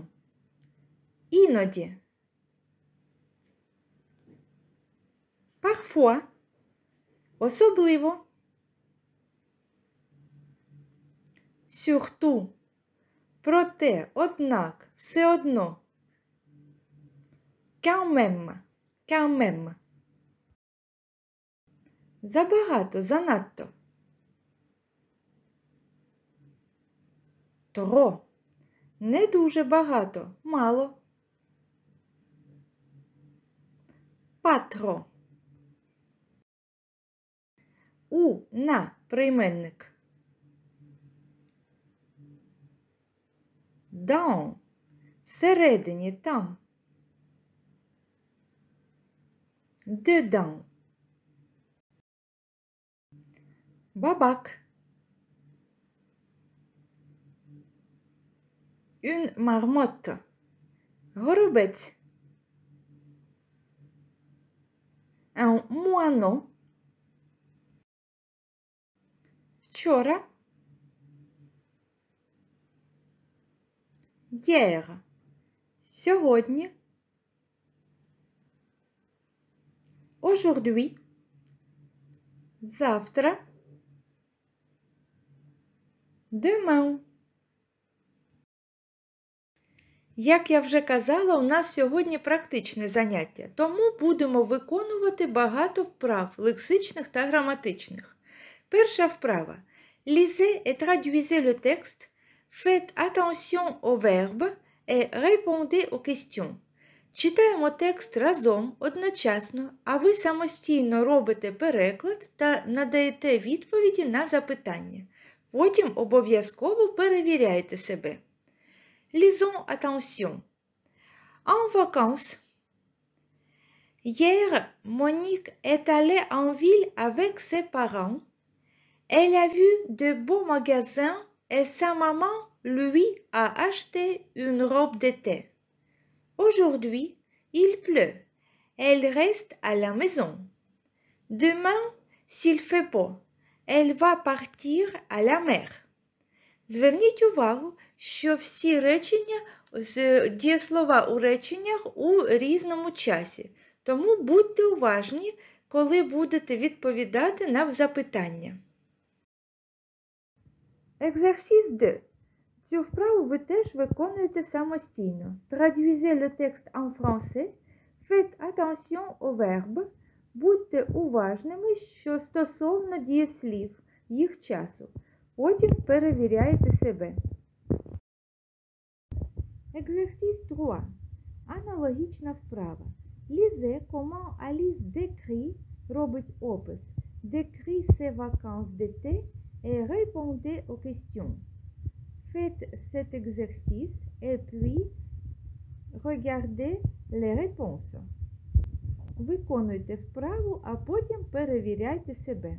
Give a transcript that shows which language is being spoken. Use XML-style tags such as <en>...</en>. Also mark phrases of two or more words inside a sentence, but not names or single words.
<uk>Іноді. Parfois. Особливо. Surtout. Проте, однак, все одно.</uk> <fr>Quand même. Quand même.</fr> <uk>Забагато, занадто.</uk> <fr>Trop.</fr> <uk>Не дуже багато, мало.</uk> <fr>Pas trop.</fr> <uk>У, на, прийменник.</uk> <fr>Dans.</fr> <uk>Всередині, там.</uk> <fr>Dedans.</fr> <uk>Бабак.</uk> <fr>Une marmotte. Горобець. Un moineau.</fr> <uk>Вчора.</uk> <fr>Hier.</fr> <uk>Сьогодні. Aujourd'hui. Завтра. Demain. Як я вже казала, у нас сьогодні практичне заняття, тому будемо виконувати багато вправ лексичних та граматичних. Перша вправа.</uk> <fr>Lisez et traduisez le texte. Faites attention aux verbes et répondez aux questions.</fr> <uk>Читаємо текст разом, одночасно, а ви самостійно робите переклад та надаєте відповіді на запитання. Потім обов'язково перевіряйте себе.</uk> <fr>Lisons attention. En vacances. Hier, Monique est allée en ville avec ses parents. Elle a vu de beaux magasins et sa maman lui a acheté une robe d'été. Aujourd'hui, il pleut. Elle reste à la maison. Demain, s'il fait beau, elle va partir à la mer.</fr> <uk>Зверніть увагу, що всі речення, дієслова у реченнях у різному часі. Тому будьте уважні, коли будете відповідати на запитання.</uk> <fr>Exercice 2.</fr> <uk>Цю вправу ви теж виконуєте самостійно.</uk> <fr>Traduisez le texte en français. Faites attention aux verbes.</fr> <uk>Будьте уважними, що стосовно дієслів, їх часу. Потім перевіряйте себе.</uk> <fr>Exercice 3.</fr> <uk>Аналогічна вправа.</uk> <fr>Lisez comment Alice décrit,</fr> <uk>робить опис,</uk> <fr>décrit ses vacances d'été et répondez aux questions. Faites cet exercice et puis regardez les réponses.</fr> <uk>Виконуйте вправу, а потім перевіряйте себе.</uk>